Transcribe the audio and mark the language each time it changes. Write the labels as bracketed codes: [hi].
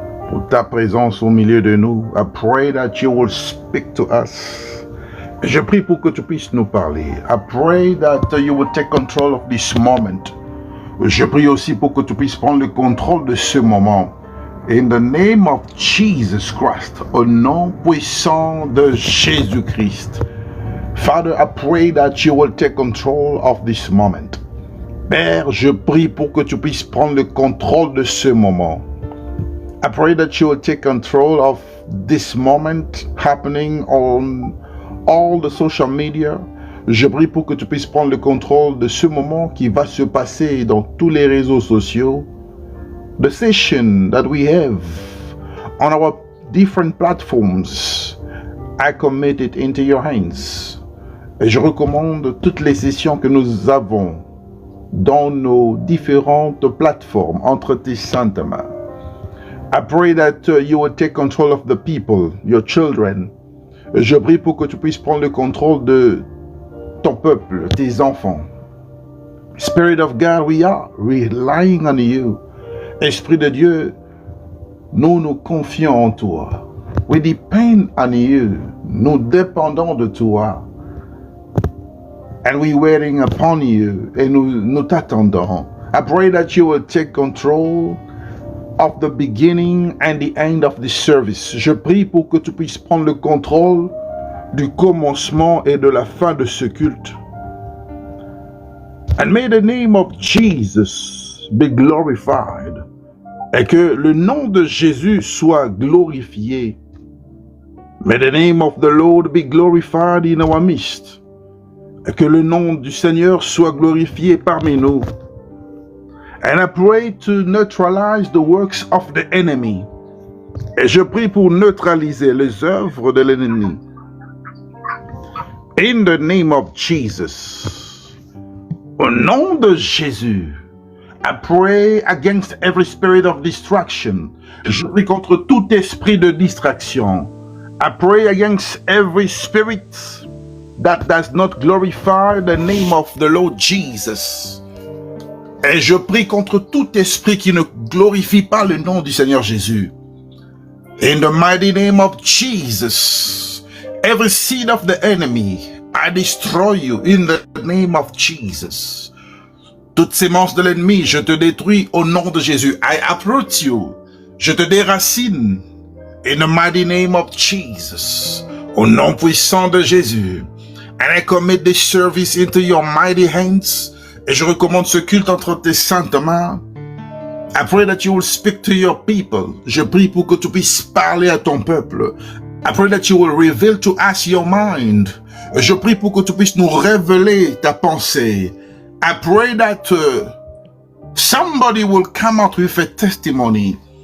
[fr] Pour ta présence au milieu de nous. [en] I pray that you will speak to us. [fr] Je prie pour que tu puisses nous parler. [en] I pray that you will take control of this moment. [fr] Je prie aussi pour que tu puisses prendre le contrôle de ce moment. [en] In the name of Jesus Christ, [fr] au nom puissant de Jésus-Christ. [en] Father, I pray that you will take control of this moment. [fr] Père, je prie pour que tu puisses prendre le contrôle de ce moment. [en] I pray that you will take control of this moment happening on all the social media. [fr] Je prie pour que tu puisses prendre le contrôle de ce moment qui va se passer dans tous les réseaux sociaux. [en] The session that we have on our different platforms, I commit it into your hands. [fr] Et je recommande toutes les sessions que nous avons dans nos différentes plateformes entre tes saintes mains. [en] I pray that you will take control of the people, your children. [fr] Je prie pour que tu puisses prendre le contrôle de ton peuple, tes enfants. [en] Spirit of God, we are relying on you. [fr] Esprit de Dieu, nous nous confions en toi. [en] We depend on you. [fr] Nous dépendons de toi. [en] And we waiting upon you. [fr] Et nous t'attendons. [en] I pray that you will take control of the beginning and the end of this service. [fr] Je prie pour que tu puisses prendre le contrôle du commencement et de la fin de ce culte. [en] And may the name of Jesus be glorified. [fr] Et que le nom de Jésus soit glorifié. [en] May the name of the Lord be glorified in our midst. [fr] Et que le nom du Seigneur soit glorifié parmi nous. [en] And I pray to neutralize the works of the enemy. [fr] Et je prie pour neutraliser les œuvres de l'ennemi. [en] In the name of Jesus. [fr] Au nom de Jésus. [en] I pray against every spirit of distraction. [fr] Je prie contre tout esprit de distraction. [en] I pray against every spirit that does not glorify the name of the Lord Jesus. [fr] Et je prie contre tout esprit qui ne glorifie pas le nom du Seigneur Jésus. [en] In the mighty name of Jesus, every seed of the enemy, I destroy you in the name of Jesus. [fr] Toutes sémences de l'ennemi, je te détruis au nom de Jésus. [en] I uproot you. [fr] Je te déracine. [en] In the mighty name of Jesus. [fr] Au nom puissant de Jésus. [en] And I commit this service into your mighty hands. [fr] Et je recommande ce culte entre tes saintes mains. [en] I pray that you will speak to your people. [fr] Je prie pour que tu puisses parler à ton peuple. [en] I pray that you will reveal to us your mind. [fr] Je prie pour que tu puisses nous révéler ta pensée. [en] I pray that somebody will come out with a testimony.